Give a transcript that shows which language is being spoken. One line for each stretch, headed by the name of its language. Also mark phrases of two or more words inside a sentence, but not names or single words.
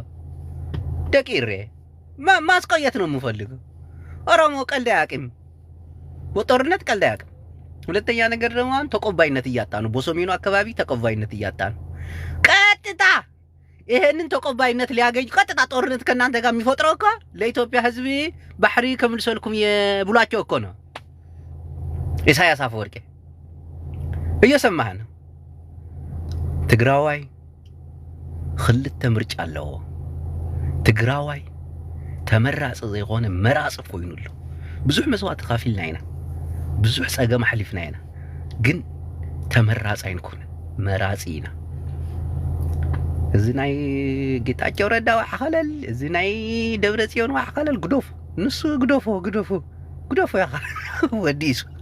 Amharic: ደቂሬ ማስቆየት ነው የምፈልገው። ኦሮሞ ቀልድ አያውቅም በጦርነት ቀልድ አያውቅም። ሁለተኛ ነገር ደግሞ ተቆባይነት እያጣ ነው። በሰሜኑ አካባቢ ተቆባይነት እያጣ ነው። ቀጥታ ይሄንን ተቆባይነት ሊያገኝ ቀጥታ ጦርነት ከናንተ ጋር የሚፈጥረው እኮ ለኢትዮጵያ ሕዝብ ባህሪ ከምልሰልኩም የብሏቸው እኮ ነው። ኢሳያስ አፈወርቂ እየሰማህ ነው።
Tigrinya: ትግራዋይ ክልተ ምርጫ አለው። ትግራዋይ ተመራጽ ዘይኾነ መራጽ ኮይኑሉ ብዙሕ መስዋዕት ካፊልና ኢና ብዙሕ ፀገም ሓሊፍና ኢና ግን ተመራጽ ኣይንኮነ መራጺ ኢና እዚ ናይ ጌታቸው ረዳ ዋሕኸለል እዚ ናይ ደብረጽዮን ዋሕኸለል ግዶፍ ንሱ ግዶፎ ያኻ ወዲሱ